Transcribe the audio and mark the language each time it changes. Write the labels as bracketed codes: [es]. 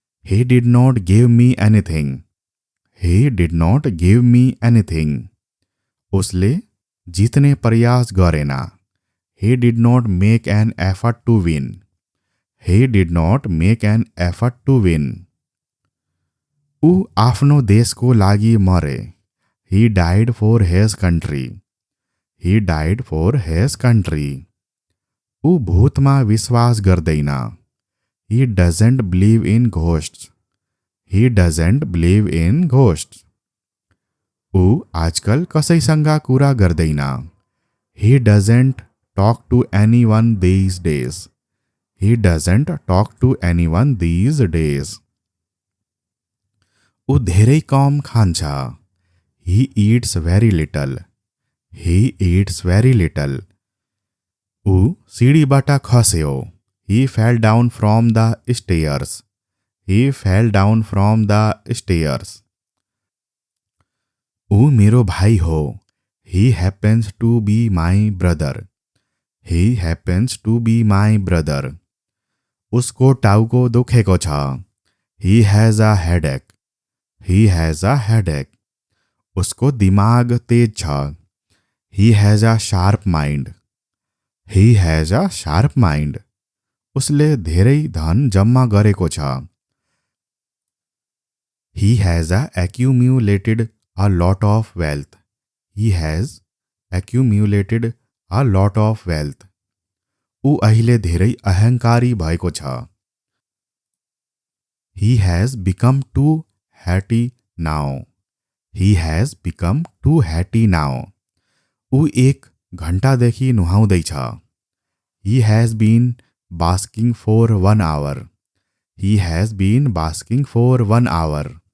[en] He did not give me anything. He did not give me anything. [ne] उसले जित्ने प्रयास गरेन. [en] He did not make an effort to win. He did not make an effort to win. [ne] ऊ आफ्नो देशको लागि मरे. [en] He died for his country. He died for his country. [ne] ऊ भूतमा विश्वास गर्दैन. [en] He doesn't believe in ghosts. He doesn't believe in ghosts. [ne] ऊ आजकल कसैसँग कुरा गर्दैन. [en] He doesn't talk to anyone these days. He doesn't talk to anyone these days. [ne] ऊ धेरै कम खान्छ. [en] He eats very little. He eats very little. [ne] ऊ सिडीबाट खस्यो. [en] He fell down from the stairs. He fell down from the stairs. [ne] ऊ मेरो भाइ हो. [en] He happens to be my brother. He happens to be my brother. [ne] उसको टाउको दुखेको छ. [en] He has a headache. He has a headache. [ne] उसको दिमाग तेज छ. [en] He has a sharp mind. He has a sharp mind. [ne] उसले धेरै धन जम्मा गरेको छ. [en] He has accumulated a lot of wealth. He has accumulated a lot of wealth. [ne] ऊ अहिले धेरै अहंकारी भएको छ. [en] He has become too happy now. He has become too happy now. [ne] ऊ 1 घण्टादेखि नुहाउँदैछ. [en] He has been basking for 1 hour. He has been basking for 1 hour.